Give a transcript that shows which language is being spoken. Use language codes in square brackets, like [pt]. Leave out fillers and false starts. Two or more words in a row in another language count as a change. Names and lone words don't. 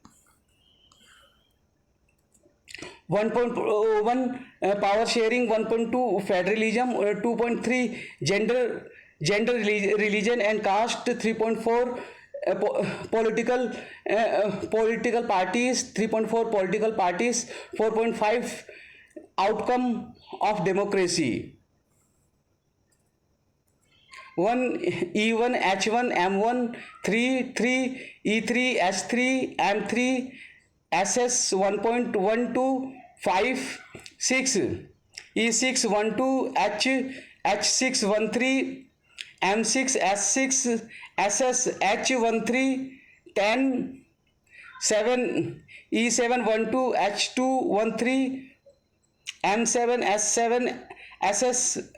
[en] 1.1 power sharing, 1.2 federalism, 2.3 gender, religion and caste, 3.4 political parties, 3.4 political parties, 4.5 outcome of democracy, 1 E1 H1 M1 3 E3 S3 M3 SS 1.12 5 6 E6 12 H6 13 M6 S6 SS H13 10 7 E7 12 H2 13 M7 S7 SS